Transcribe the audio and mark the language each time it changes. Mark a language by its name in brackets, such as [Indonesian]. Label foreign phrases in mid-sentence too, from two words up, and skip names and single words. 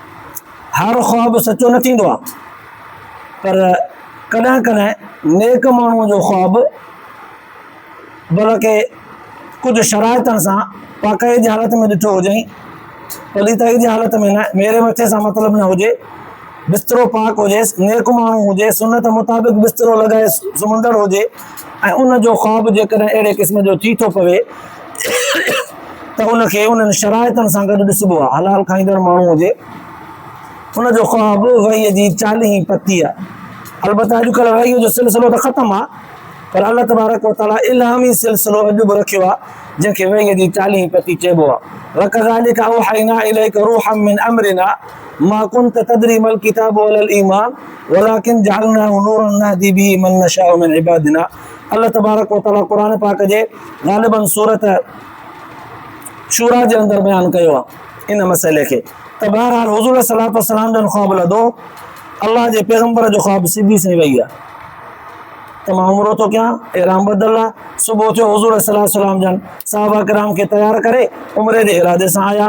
[Sindhi] हर ख़्वाब सचो न थींदो आहे, पर कॾहिं कॾहिं नेक माण्हूअ जो ख़्वाब बल्कि कुझु शराइतनि सां पाकाई जी हालत में ॾिठो हुजई, पलीताई जी हालत में न, मेरे मथे सां मतिलबु न हुजे, बिस्तरो पाक हुजे, नेक माण्हू हुजे, सुनत मुताबिक़ बिस्तरो लॻाए सुम्हंदड़ हुजे ऐं उन जो ख़्वाब जेकॾहिं अहिड़े क़िस्म जो थी थो पवे त उनखे उन्हनि शराइतनि सां गॾु ॾिसबो आहे। हलाल खाईंदड़ माण्हू हुजे, उन जो ख़्वाब वहीअ जी 40 पती आहे। अलबत्त अॼुकल्ह वहीअ जो सिलसिलो त ख़तमु आहे, पर [Arabic] الله تبارك وتعالى [Sindhi] इल्हामी सिलसिलो अॼु बि रखियो आहे, जंहिंखे वहीअ जी 40 पती चइबो आहे। [Arabic] وكذلك أوحينا إليك روحا من أمرنا ما كنت تدري ما الكتاب ولا الإيمان ولكن جعلناه نورا نهدي به من نشاء من عبادنا. الله تبارك وتعالى [Sindhi] क़ुरान पाक जे ग़ालिबन सूरत शूरा जे अंदरि बयानु कयो आहे इन मसइले खे। त बहरहाल हुज़ूर सलातो सलाम जन ख़्वाब लधो, अल्लाह जे पैगम्बर जो ख़्वाब सिधी सही वही आहे त मां उमिरो थो कयां, इहराम बदल आहे। सुबुह थियो, हुज़ूर सलातो सलाम जन सहाबा किराम खे तयारु करे उमिरे जे इरादे सां आया।